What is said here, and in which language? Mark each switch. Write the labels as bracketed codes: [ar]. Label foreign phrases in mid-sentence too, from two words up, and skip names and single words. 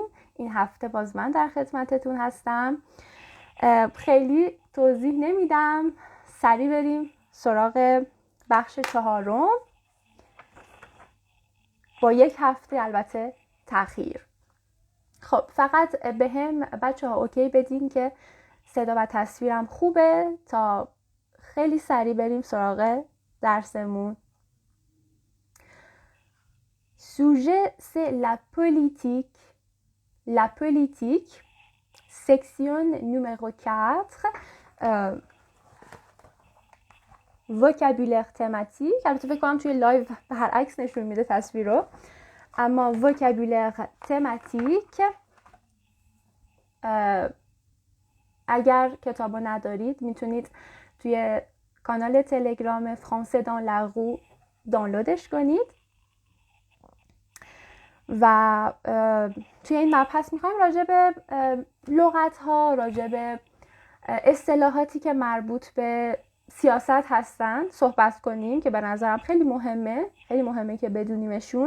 [fa] این هفته باز من در خدمتتون هستم. خیلی توضیح نمیدم، سریع بریم سراغ بخش 4 با یک هفته البته تأخیر. خب فقط به هم بچه ها اوکی بدین که صدا و تصویرم خوبه تا خیلی سریع بریم سراغ درسمون. [fr] Sujet c'est la politique. La politique, section numéro 4, vocabulaire thématique. [fa] البته فکر کنم توی لایو برعکس نشون میده تصویر رو، اما [fr] vocabulaire thématique. [fa] اگر کتابو ندارید میتونید توی کانال تلگرام فرانسه دان لاغو دانلودش کنید و توی این مبحث میخوایم راجع به لغت‌ها، راجع به اصطلاحاتی که مربوط به سیاست هستن صحبت کنیم که به نظرم خیلی مهمه که بدونیمشون.